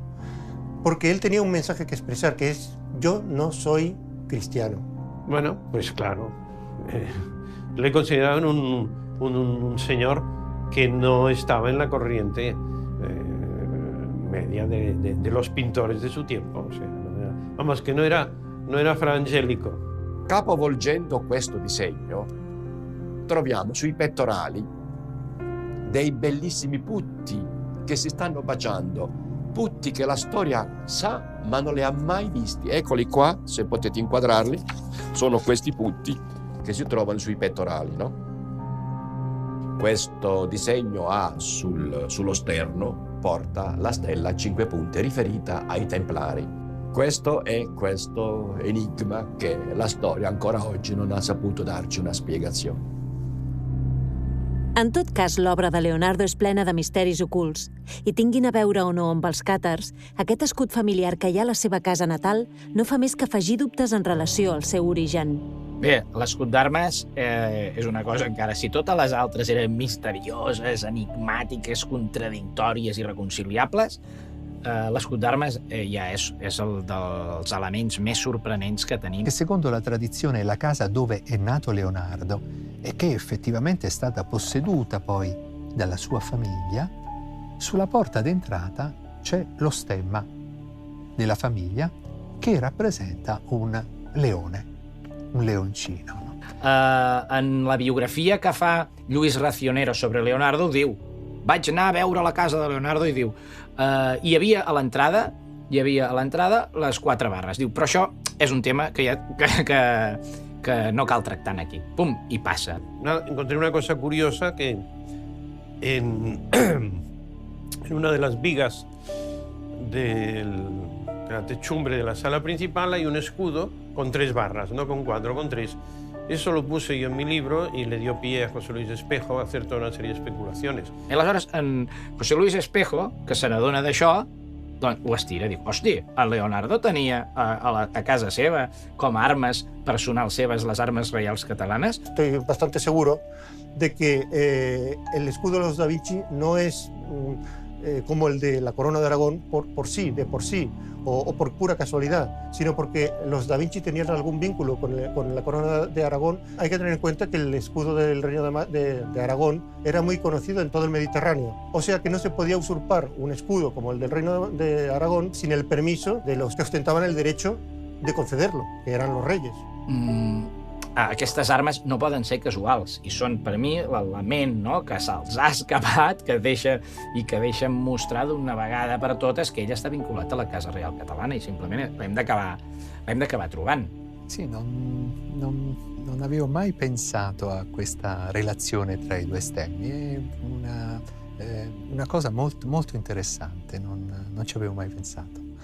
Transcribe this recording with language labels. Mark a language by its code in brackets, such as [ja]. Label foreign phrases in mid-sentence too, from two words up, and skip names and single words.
[es] Porque él tenía un mensaje que expresar, que es: yo no soy cristiano. Bueno, pues claro, le consideraban un señor que no estaba en la corriente media de los pintores de su tiempo. O sea, vamos, que no era frangélico. [it] Capovolgendo questo disegno, troviamo sui pettorali dei bellissimi putti che si stanno baciando, putti che la storia sa ma non li ha mai visti. Eccoli qua, se potete inquadrarli, sono questi putti che si trovano sui pettorali, no? Questo disegno ha sullo sterno, porta la stella a 5 punte riferita ai Templari. Questo è questo enigma che la storia ancora oggi non ha saputo darci una spiegazione. [ca] En tot cas, l'obra de Leonardo és plena de misteris ocults, i tinguin a veure o no amb els càtars, aquest escut familiar que hi ha a la seva casa natal no fa més que afegir dubtes en relació al seu origen. Bé, l'escut d'armes és una cosa encara. Si totes les altres eren misterioses, enigmàtiques, contradictòries i irreconciliables, l'escut d'armes ja és el dels elements més sorprenents que tenim. [it] Che secondo la tradizione è la casa dove è nato Leonardo e che effettivamente è stata posseduta poi dalla sua famiglia, sulla porta d'entrata c'è lo stemma della famiglia che rappresenta un leone, un leoncino. No? [ca] En la biografia que fa Lluís Racionero sobre Leonardo diu, vaig anar a veure la casa de Leonardo i diu, hi havia a l'entrada les 4 barres. Diu, però això és un tema que no cal tractar aquí. Pum, i passa. [es] Encontré una cosa curiosa que en una de las vigas de la techumbre de la sala principal hay un escudo con 3 barras, no con 4, con 3. Eso lo puse yo en mi libro y le dio pie a José Luis Espejo a hacer toda una serie de especulaciones. [ca] I aleshores, en José Luis Espejo, que se n'adona d'això, doncs ho estira, diu, hosti, el Leonardo tenia a casa seva com a armes personals seves les armes reials catalanes. [es] Estoy bastante seguro de que el escudo de los Da Vinci no es como el de la corona de Aragón por sí, o por pura casualidad, sino porque los Da Vinci tenían algún vínculo con la corona de Aragón. Hay que tener en cuenta que el escudo del reino de Aragón era muy conocido en todo el Mediterráneo. O sea que no se podía usurpar un escudo como el del reino de Aragón sin el permiso de los que ostentaban el derecho de concederlo, que eran los reyes. [ca] Aquestes armes no poden ser casuals i són, per mi, l'element, no?, que se'ls ha escapat, que deixen mostrar d'una vegada per totes que ell està vinculat a la Casa Reial Catalana i simplement l'hem d'acabar trobant. [it] Sì, non avevo mai pensato a questa relazione tra i 2 stemmi, è una cosa molto, molto interessante, non ci avevo mai pensato.